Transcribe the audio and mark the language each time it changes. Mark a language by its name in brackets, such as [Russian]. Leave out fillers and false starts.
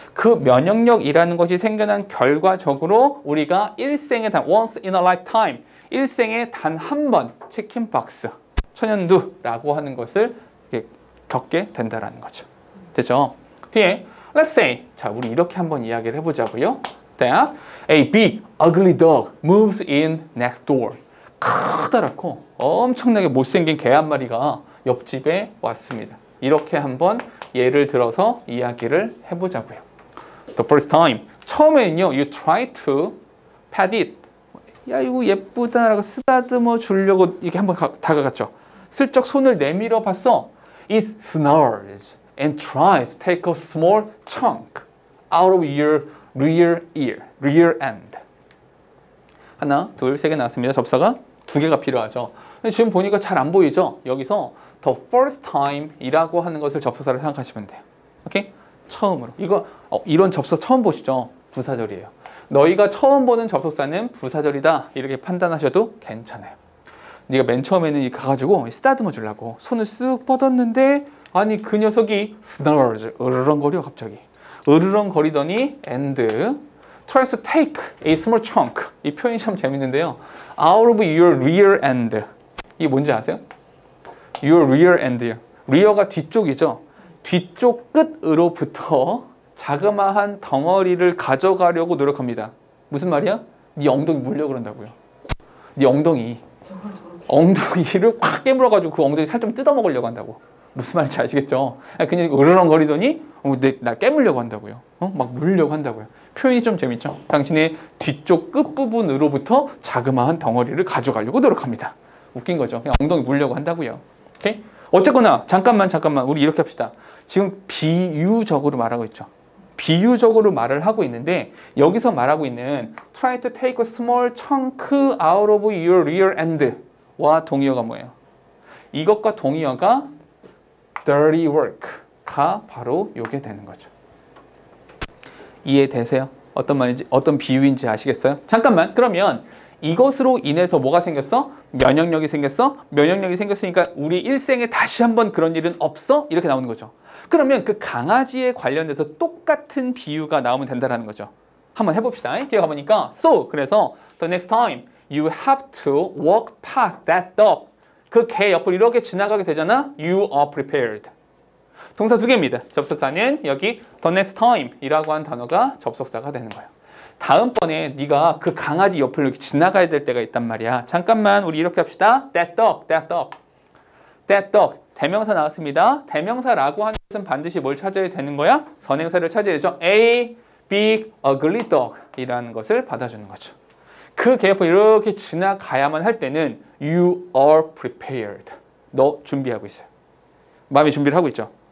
[Korean] 그 면역력이라는 것이 생겨난 결과적으로 우리가 일생에 [English] once in a lifetime, [Korean] 일생에 단 한 번 치킨박스, 천연두라고 하는 것을 겪게 된다라는 거죠. 됐죠? 뒤에 [English] let's say, [Korean] 자 우리 이렇게 한번 이야기를 해보자고요. [English] that a big ugly dog moves in next door. [Korean] 크다랗고 엄청나게 못생긴 개 한 마리가 옆집에 왔습니다. 이렇게 한번 예를 들어서 이야기를 해보자고요. [English] The first time, [Korean] 처음에는요, [English] you try to pat it. [Korean] 야 이거 예쁘다라고 쓰다듬어 주려고 이렇게 한번 다가갔죠. 슬쩍 손을 내밀어 봤어. [English] It snarls and tries to take a small chunk out of your rear end. [Korean] 하나, 둘, 세 개 나왔습니다. 접사가 2개가 필요하죠. 근데 지금 보니까 잘 안 보이죠? 여기서 [English] the first time [Korean] 이라고 하는 것을 접속사로 생각하시면 돼요. 오케이? 처음으로. 이런 접속 처음 보시죠? 부사절이에요. 너희가 처음 보는 접속사는 부사절이다. 이렇게 판단하셔도 괜찮아요. 네가 맨 처음에는 가가지고 쓰다듬어 주려고 손을 쓱 뻗었는데 아니 그 녀석이 snarls, 으르렁거려 갑자기. 으르렁거리더니 [English] and tries to take a small chunk. [Korean] 이 표현이 참 재밌는데요. [English] out of your rear end. [Korean] 이게 뭔지 아세요? [English] your rear end요. [Korean] rear가 뒤쪽이죠. 뒤쪽 끝으로부터 자그마한 덩어리를 가져가려고 노력합니다. 무슨 말이야? 네 엉덩이 물려고 그런다고요. 네 엉덩이를 확 깨물어가지고 그 엉덩이 살좀 뜯어먹으려고 한다고. 무슨 말인지 아시겠죠? 그냥 으르렁거리더니 나 깨물려고 한다고요. 막 물려고 한다고요. 표현이 좀 재밌죠? 당신의 뒤쪽 끝부분으로부터 자그마한 덩어리를 가져가려고 노력합니다. 웃긴 거죠. 그냥 엉덩이 물려고 한다고요. 오케이? 어쨌거나 잠깐만 우리 이렇게 합시다. 지금 비유적으로 말하고 있죠. 비유적으로 말을 하고 있는데 여기서 말하고 있는 [English] try to take a small chunk out of your rear end [Korean] 와 동의어가 뭐예요? 이것과 동의어가 dirty work가 바로 요게 되는 거죠. 이해되세요? 어떤 말인지, 어떤 비유인지 아시겠어요? 잠깐만, 그러면 이것으로 인해서 뭐가 생겼어? 면역력이 생겼어? 면역력이 생겼으니까 우리 일생에 다시 한번 그런 일은 없어? 이렇게 나오는 거죠. 그러면 그 강아지에 관련돼서 똑같은 비유가 나오면 된다는 거죠. 한번 해봅시다. 뒤에 가보니까 [English] so, 그래서 the next time you have to walk past that dog. [Korean] 그 개 옆을 이렇게 지나가게 되잖아. [English] You are prepared. [Korean] 동사 두 개입니다. 접속사는 여기 [English] the next time [Korean] 이라고 한 단어가 접속사가 되는 거예요. 다음번에 네가 그 강아지 옆을 이렇게 지나가야 될 때가 있단 말이야. 잠깐만 우리 이렇게 합시다. [English] That dog, that dog, that dog. [Korean] 대명사 나왔습니다. 대명사라고 하는 것은 반드시 뭘 찾아야 되는 거야? 선행사를 찾아야죠. [English] A big ugly dog [Korean] 이라는 것을 받아주는 거죠. 그 개 옆을 이렇게 지나가야만 할 때는 [English] you are prepared. [Korean] 너 준비하고 있어요. 마음의 준비를 하고 있죠.